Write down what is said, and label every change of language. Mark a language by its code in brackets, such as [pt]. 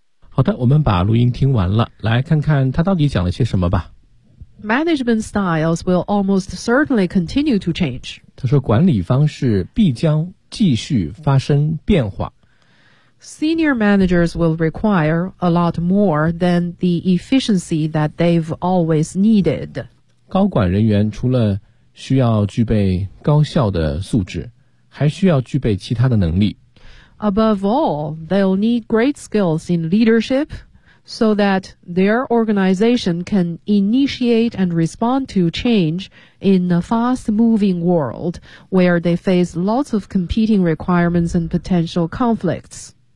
[zh] 好的，我们把录音听完了，来看看他到底讲了些什么吧。 [en] Management styles will almost certainly continue to change. [zh] 他说管理方式必将继续发生变化。 [en] Senior managers will require a lot more than the efficiency that they've always needed. [zh] 高管人员除了需要具备高效的素质，还需要具备其他的能力。 [en] Above all, they'll need great skills in leadership so that their organization can initiate and respond to change in a fast-moving world where they face lots of competing requirements and potential conflicts.